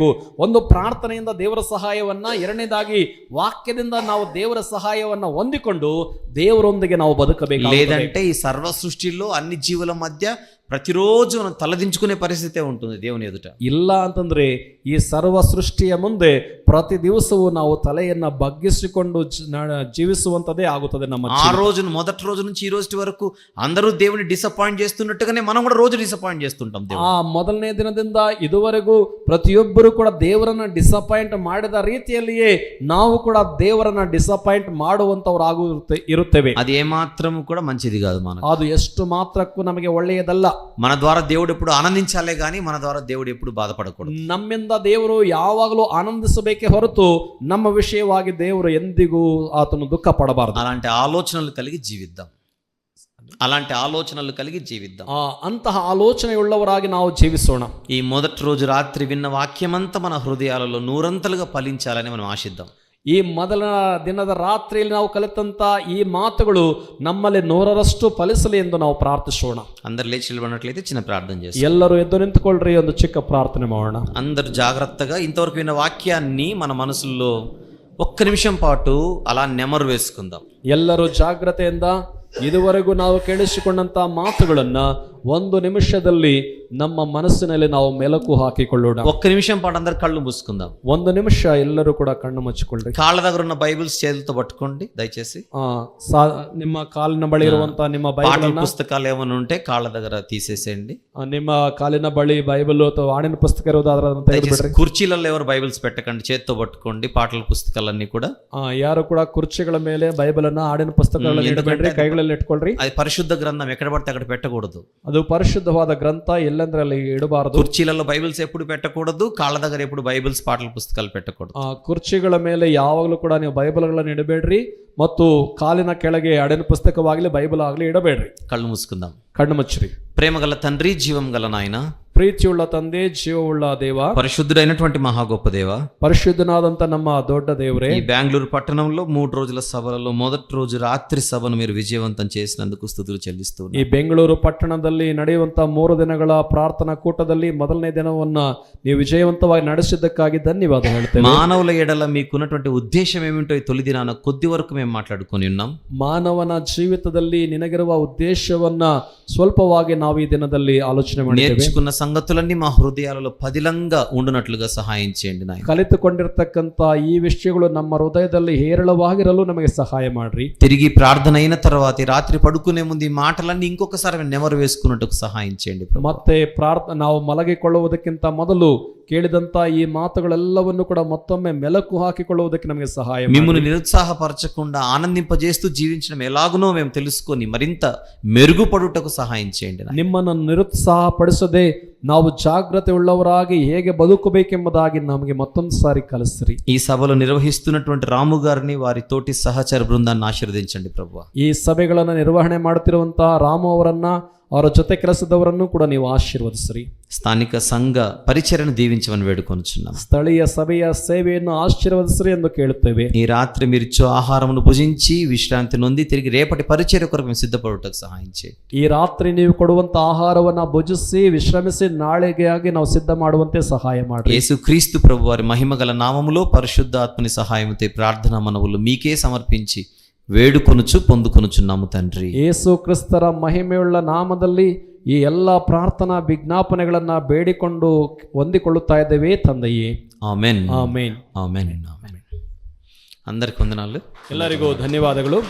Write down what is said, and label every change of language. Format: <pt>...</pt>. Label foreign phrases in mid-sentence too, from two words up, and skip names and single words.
<kn>ಒಂದು ಪ್ರಾರ್ಥನೆಯಿಂದ ದೇವರ ಸಹಾಯವನ್ನ, ಎರಡನೇದಾಗಿ ವಾಕ್ಯದಿಂದ ನಾವು ದೇವರ ಸಹಾಯವನ್ನ ಹೊಂದಿಕೊಂಡು ದೇವರೊಂದಿಗೆ ನಾವು ಬದುಕಬೇಕು.</kn> <te>లేదంటే ఈ సర్వ సృష్టిలో అన్ని జీవుల మధ్య ప్రతిరోజు మనం తలదించుకునే పరిస్థితే ఉంటుంది దేవుని ఎదుట.</te> <kn>ಇಲ್ಲ ಅಂತಂದ್ರೆ ಈ ಸರ್ವ ಸೃಷ್ಟಿಯ ಮುಂದೆ ಪ್ರತಿ ದಿವಸವೂ ನಾವು ತಲೆಯನ್ನ ಬಗ್ಗಿಸಿಕೊಂಡು ಜೀವಿಸುವಂತದೇ ಆಗುತ್ತದೆ ನಮ್ಮ</kn> <te>ఆ రోజును మొదటి రోజు నుంచి ఈ రోజు వరకు అందరూ దేవుని డిసప్పాయింట్ చేస్తున్నట్టుగానే మనం కూడా రోజు డిసప్పాయింట్ చేస్తుంటాం.</te> <kn>ಆ ಮೊದಲನೇ ದಿನದಿಂದ ಇದುವರೆಗೂ ಪ್ರತಿಯೊಬ್ಬರು ಕೂಡ ದೇವರನ್ನ ಡಿಸಪಾಯಿಂಟ್ ಮಾಡಿದ ರೀತಿಯಲ್ಲಿಯೇ ನಾವು ಕೂಡ ದೇವರನ್ನ ಡಿಸಪಾಯಿಂಟ್ ಮಾಡುವಂತವರಾಗಿರುತ್ತೇವೆ.</kn> <te>అది ఏమాత్రం కూడా మంచిది కాదు.</te> <kn>ಅದು ಎಷ್ಟು ಮಾತ್ರಕ್ಕೂ ನಮಗೆ ಒಳ್ಳೆಯದಲ್ಲ.</kn> <te>మన ద్వారా దేవుడు ఎప్పుడు ఆనందించాలే గానీ మన ద్వారా దేవుడు ఎప్పుడు బాధపడకూడదు.</te> <kn>ನಮ್ಮಿಂದ ದೇವರು ಯಾವಾಗಲೂ ಆನಂದಿಸಬೇಕೇ ಹೊರತು ನಮ್ಮ ವಿಷಯವಾಗಿ ದೇವರು ಎಂದಿಗೂ ಆತನು ದುಃಖ ಪಡಬಾರದು.</kn> <te>అలాంటి ఆలోచనలు కలిగి జీవిద్దాం.</te> <kn>ಅಂತಹ ಆಲೋಚನೆಯುಳ್ಳವರಾಗಿ ನಾವು ಜೀವಿಸೋಣ.</kn> <te>ఈ మొదటి రోజు రాత్రి విన్న వాక్యమంతా మన హృదయాలలో నూరంతలుగా ఫలించాలని మనం ఆశిద్దాం.</te> <kn>ಈ ಮೊದಲ ದಿನದ ರಾತ್ರಿಯಲ್ಲಿ ನಾವು ಕಲಿತಂತ ಈ ಮಾತುಗಳು ನಮ್ಮಲ್ಲಿ 100ರಷ್ಟು ಫಲಿಸಲಿ ಎಂದು ನಾವು ಪ್ರಾರ್ಥಿಸೋಣ.</kn> <te>అందరు లేచి నిలబడినట్లయితే చిన్న ప్రార్థన చేస్తాం.</te> <kn>ಎಲ್ಲರೂ ಎದ್ದು ನಿಂತುಕೊಳ್ಳ್ರಿ, ಒಂದು ಚಿಕ್ಕ ಪ್ರಾರ್ಥನೆ ಮಾಡೋಣ.</kn> <te>అందరు జాగ్రత్తగా ఇంతవరకు విన్న వాక్యాన్ని మన మనసుల్లో ఒక్క నిమిషం పాటు అలా నెమరు వేసుకుందాం.</te> <kn>ಎಲ್ಲರೂ ಜಾಗ್ರತೆಯಿಂದ ಇದುವರೆಗೂ ನಾವು ಕೇಳಿಸಿಕೊಂಡಂತ ಮಾತುಗಳನ್ನ ಒಂದು ನಿಮಿಷದಲ್ಲಿ ನಮ್ಮ ಮನಸ್ಸಿನಲ್ಲಿ ನಾವು ಮೆಲುಕು ಹಾಕಿಕೊಳ್ಳೋಣ.</kn> <te>ఒక్క నిమిషం పాటు అందరు కళ్ళు మూసుకుందాం.</te> <kn>ಒಂದು నిమిಷ ಎಲ್ಲರೂ ಕೂಡ ಕಣ್ಣು ಮುಚ್ಚಿಕೊಳ್ಳ್ರಿ.</kn> <te>కాళ్ళ దగ్గర ఉన్న బైబిల్స్ చేతులతో పట్టుకోండి దయచేసి.</te> <kn>ನಿಮ್ಮ ಕಾಲಿನ ಬಳಿ ಇರುವಂತ ನಿಮ್ಮ</kn> <te>బైబిల్ పుస్తకాలు ఏమైనా ఉంటే కాళ్ళ దగ్గర తీసేసేయండి.</te> <kn>ನಿಮ್ಮ ಕಾಲಿನ ಬಳಿ ಬೈಬಲ್ ಅಥವಾ ಹಾಡಿನ ಪುಸ್ತಕ ಇರೋದಾದ್ರೆ ಅದನ್ನ ತೆಗೆದುಬಿಡ್ರಿ.</kn> <te>కుర్చీలలో ఎవరు బైబిల్స్ పెట్టకండి, చేత్తో పట్టుకోండి పాటల పుస్తకాలన్నీ కూడా.</te> <kn>ಯಾರು ಕೂಡ కుర్చీಗಳ ಮೇಲೆ ಬೈಬಲ್ ಅನ್ನ ಹಾಡಿನ ಪುಸ್ತಕಗಳನ್ನು ಇಡಬೇಡ್ರಿ, ಕೈಗಳಲ್ಲಿ ಇಟ್ಕೊಳ್ರಿ.</kn> <te>అది పరిశుద్ధ గ్రంథం, ఎక్కడ పడితే అక్కడ పెట్టకూడదు.</te> <kn>ಅದು ಪರಿಶುದ್ಧವಾದ ಗ್ರಂಥ, ಎಲ್ಲಂದ್ರೆ ಅಲ್ಲಿ ಇಡಬಾರದು.</kn> <te>కుర్చీలలో బైబిల్స్ ఎప్పుడు పెట్టకూడదు, కాళ్ళ దగ్గర ఎప్పుడు బైబిల్స్ పాటల పుస్తకాలు పెట్టకూడదు.</te> <kn>ಕುರ್ಚಿಗಳ ಮೇಲೆ ಯಾವಾಗಲೂ ಕೂಡ ನೀವು ಬೈಬಲ್ಗಳನ್ನು ಇಡಬೇಡ್ರಿ ಮತ್ತು ಕಾಲಿನ ಕೆಳಗೆ ಹಾಡಿನ ಪುಸ್ತಕವಾಗಲಿ ಬೈಬಲ್ ಆಗಲಿ ಇಡಬೇಡ್ರಿ.</kn> <te>కళ్ళు మూసుకుందాం.</te> <kn>ಕಣ್ಣು ಮುಚ್ಚ್ರಿ.</kn> <te>ప్రేమ గల తండ్రి, జీవం గల నాయన,</te> <kn>ಪ್ರೀತಿಯುಳ್ಳ ತಂದೆ, ಜೀವವುಳ್ಳ ದೇವ,</kn> <te>పరిశుద్ధుడైనటువంటి మహా గొప్ప దేవ,</te> <kn>పరిశుద్ధನಾದಂತ ನಮ್ಮ దొడ్డ ದೇವರೇ,</kn> <te>ఈ బెంగళూరు పట్టణంలో 3 రోజుల సభలలో మొదటి రోజు రాత్రి సభను మీరు విజయవంతం చేసినందుకు స్తుతులు చెల్లిస్తూ</te> <kn>ಈ ಬೆಂಗಳೂರು ಪಟ್ಟಣದಲ್ಲಿ ನಡೆಯುವಂತ 3 ದಿನಗಳ ಪ್ರಾರ್ಥನಾ ಕೂಟದಲ್ಲಿ ಮೊದಲನೇ ದಿನವನ್ನ ನೀವು ವಿಜಯವಂತವಾಗಿ ನಡೆಸಿದ್ದಕ್ಕಾಗಿ ಧನ್ಯವಾದ ಹೇಳ್ತೇವೆ.</kn> <te>మానవుల ఎడల మీకున్నటువంటి ఉద్దేశం ఏమిటో ఈ తొలి దినాన కొద్ది వరకు మేము మాట్లాడుకొని ఉన్నాం.</te> <kn>ಮಾನವನ ಜೀವಿತದಲ್ಲಿ ನಿನಗಿರುವ ಉದ್ದೇಶವನ್ನ ಸ್ವಲ್ಪವಾಗಿ ನಾವು ಈ ದಿನದಲ್ಲಿ ಆಲೋಚನೆ ಮಾಡಿದ್ದೇವೆ.</kn> <te>నేర్చుకున్న సంగతులన్నీ మా హృదయాలలో పదిలంగా ఉండునట్లుగా సహాయం చేయండి నాయన.</te> <kn>ಕಲಿತುಕೊಂಡಿರ್ತಕ್ಕಂಥ ಈ ವಿಷಯಗಳು ನಮ್ಮ ಹೃದಯದಲ್ಲಿ ಹೇರಳವಾಗಿರಲು ನಮಗೆ ಸಹಾಯ ಮಾಡ್ರಿ.</kn> <te>తిరిగి ప్రార్థన అయిన తర్వాత ఈ రాత్రి పడుకునే ముందు ఈ మాటలన్నీ ఇంకొకసారి నెమరు వేసుకున్నట్టుకు సహాయం చేయండి ప్రభు.</te> <kn>ಮತ್ತೆ ನಾವು ಮಲಗಿಕೊಳ್ಳುವುದಕ್ಕಿಂತ ಮೊದಲು ಕೇಳಿದಂತ ಈ ಮಾತುಗಳೆಲ್ಲವನ್ನು ಕೂಡ ಮತ್ತೊಮ್ಮೆ ಮೆಲುಕು ಹಾಕಿಕೊಳ್ಳುವುದಕ್ಕೆ ನಮಗೆ ಸಹಾಯ ಮಾಡಿ.</kn> <te>మిమ్మల్ని నిరుత్సాహపరచకుండా ఆనందింపజేస్తూ జీవించడం ఎలాగునో మేము తెలుసుకొని మరింత మెరుగుపడుటకు సహాయం చేయండి నాయన.</te> <kn>ನಿಮ್ಮನ್ನು ನಿರುತ್ಸಾಹಪಡಿಸದೆ ನಾವು ಜಾಗ್ರತೆ ಉಳ್ಳವರಾಗಿ ಹೇಗೆ ಬದುಕಬೇಕೆಂಬುದಾಗಿ ನಮಗೆ ಮತ್ತೊಂದು ಸಾರಿ ಕಲಿಸ್ರಿ.</kn> <te>ఈ సభలో నిర్వహిస్తున్నటువంటి రాము గారిని వారి తోటి సహచర బృందాన్ని ఆశీర్వదించండి ప్రభువా.</te> <kn>ಈ ಸಭೆಗಳನ್ನು ನಿರ್ವಹಣೆ ಮಾಡುತ್ತಿರುವಂತಹ ರಾಮು ಅವರನ್ನ, ಅವರ ಜೊತೆ ಕೆಲಸದವರನ್ನು ಕೂಡ ನೀವು ಆಶೀರ್ವದಿಸ್ರಿ.</kn> <te>స్థానిక సంఘ పరిచర్యను దీవించమని వేడుకొనుచున్నాం.</te> <kn>ಸ್ಥಳೀಯ ಸಭೆಯ ಸೇವೆಯನ್ನು ಆಶೀರ್ವದಿಸ್ರಿ ಎಂದು ಕೇಳುತ್ತೇವೆ.</kn> <te>ఈ రాత్రి మీరు ఇచ్చే ఆహారమును భుజించి విశ్రాంతి నొంది తిరిగి రేపటి పరిచర్య కొరకు మేము సిద్ధపడుటకు సహాయం చేయండి.</te> <kn>ಈ ರಾತ್ರಿ ನೀವು ಕೊಡುವಂತ ಆಹಾರವನ್ನ ಭುಜಿಸಿ ವಿಶ್ರಮಿಸಿ ನಾಳೆಗಾಗಿ ನಾವು ಸಿದ್ಧ ಮಾಡುವಂತೆ ಸಹಾಯ ಮಾಡಿ.</kn> <te>యేసు క్రీస్తు ప్రభు వారి మహిమగల నామములో పరిశుద్ధాత్మని సహాయముతో ప్రార్థనా మనవులు మీకే సమర్పించి వేడుకొనుచు పొందుకొనుచున్నాము తండ్రి.</te> <kn>ಯೇಸು ಕ್ರಿಸ್ತರ ಮಹಿಮೆಯುಳ್ಳ ನಾಮದಲ್ಲಿ ಈ ಎಲ್ಲ ಪ್ರಾರ್ಥನಾ ವಿಜ್ಞಾಪನೆಗಳನ್ನ ಬೇಡಿಕೊಂಡು ಹೊಂದಿಕೊಳ್ಳುತ್ತಾ ಇದ್ದೇವೆ ತಂದೆಯೇ.</kn> <te>ఆమేన్</te> <kn>ಆಮೇನ್.</kn> <te>ఆమేన్. అందరికి వందనాలు.</te> <kn>ಎಲ್ಲರಿಗೂ ಧನ್ಯವಾದಗಳು.</kn>